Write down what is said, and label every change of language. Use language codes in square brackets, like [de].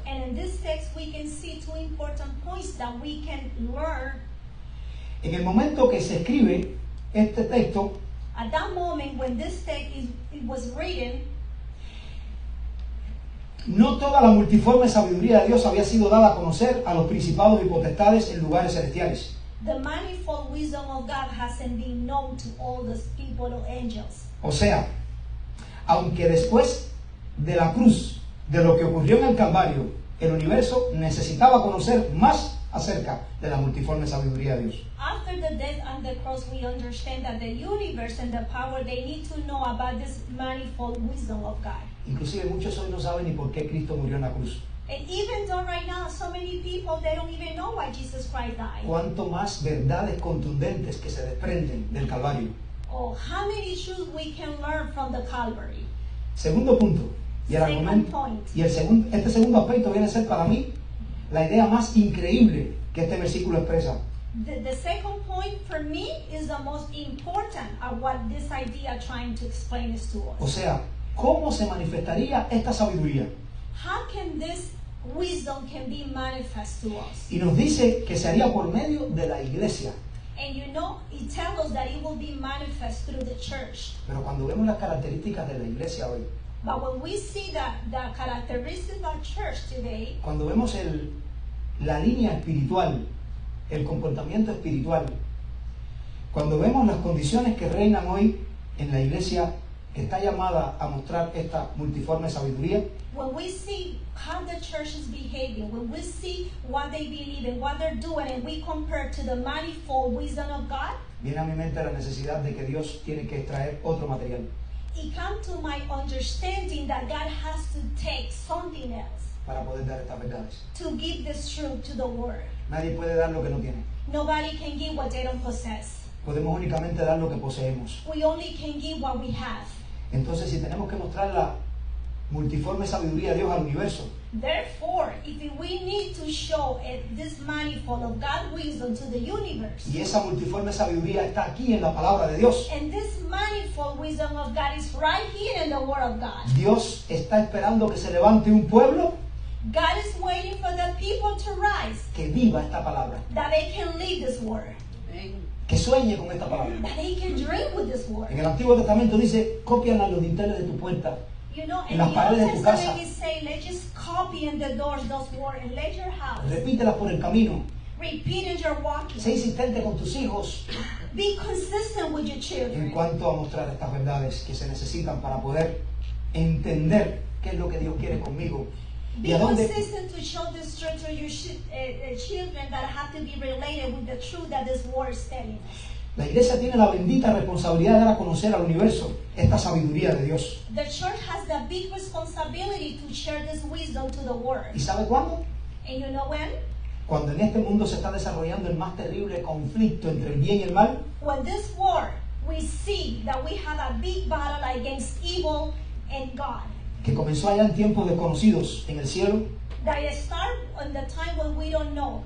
[en] And in this text we can see two important points that we can learn. [es] En el momento que se escribe este texto, [en] At that moment when this text it was written, [es] no toda la multiforme sabiduría de Dios había sido dada a conocer a los principados y potestades en lugares celestiales. [en] the manifold wisdom of God hasn't been known to all the people or angels. [es] O sea, aunque después de la cruz, de lo que ocurrió en el Calvario, el universo necesitaba conocer más acerca de la multiforme sabiduría de Dios. [en] After the death on the cross, we understand that the universe and the power, they need to know about this manifold wisdom of God. [es] Inclusive muchos hoy no saben ni por qué Cristo murió en la cruz. [en] And even though right now so many people, they don't even know why Jesus Christ died. [es] Cuánto más verdades contundentes que se desprenden del Calvario. [en] Or how many truths we can learn from the Calvary. [es] Segundo punto, y el [en] Second [es] argumento, [en] point. [es] y este segundo aspecto viene a ser para mí la idea más increíble que este versículo expresa. [en] The second point for me is the most important of what this idea trying to explain is to [es] O [en] us. [es] sea, ¿cómo se manifestaría esta sabiduría? [en] How can this wisdom can be manifest to us? [es] Y nos dice que se haría por medio de la iglesia. [en] And you know, it tells us that it will be manifest through the church. [es] Pero cuando vemos las características de la iglesia hoy, [en] But when we see the characteristics of church today, [es] cuando vemos la línea espiritual, el comportamiento espiritual, cuando vemos las condiciones que reinan hoy en la iglesia que está llamada a mostrar esta multiforme sabiduría, [en] when we see how the church is behaving, when we see what they believe and what they're doing, and we compare to the manifold wisdom of God, [es] viene a mi mente la necesidad de que Dios tiene que extraer otro material [en] it comes to my understanding that God has to take something else [es] para poder dar estas verdades. [en] to give this truth to the world. [es] Nadie puede dar lo que no tiene. [en] Nobody can give what they don't possess. [es] Podemos únicamente dar lo que poseemos. [en] We only can give what we have. [es] Entonces, si tenemos que mostrar la multiforme sabiduría de Dios al universo, [en] Therefore, if we need to show this manifold of God's wisdom to the universe, [es] y esa multiforme sabiduría está aquí en la palabra de Dios, [en] and this manifold wisdom of God is right here in the Word of God, [es] Dios está esperando que se levante un pueblo [en] God is waiting for the people to rise, [es] que viva esta palabra, [en] that they can live this Word, [es] que sueñe con esta palabra. [en] that they can dream with this Word. [es] En el Antiguo Testamento dice, copian a los dinteles de tu puerta. [en] You know, [es] En [en] in [es] las [en] the Old [es] paredes de tu casa. [en] Testament it say, let's just copy in the doors those words and let your house. [es] Repítelas por el camino. [en] Repeat as you're walking. [es] Sé insistente con tus hijos [en] Be consistent with your [es] en [en] children. [es] cuanto a mostrar estas verdades que se necesitan para poder entender qué es lo que Dios quiere conmigo y [en] Be [es] a dónde, [en] consistent to show this truth to your children that have to be related with the truth that this word is telling us. [es] La iglesia tiene la bendita responsabilidad de dar a conocer al universo esta sabiduría de Dios. [en] The church has the big responsibility to share this wisdom to the world. [es] ¿Y sabe cuándo? [en] And you know when? [es] Cuando en este mundo se está desarrollando el más terrible conflicto entre el bien y el mal, [en] When this war, we see that we have a big battle against evil and God. [es] que comenzó allá en tiempos desconocidos en el cielo [en] That it start in the time when we don't know.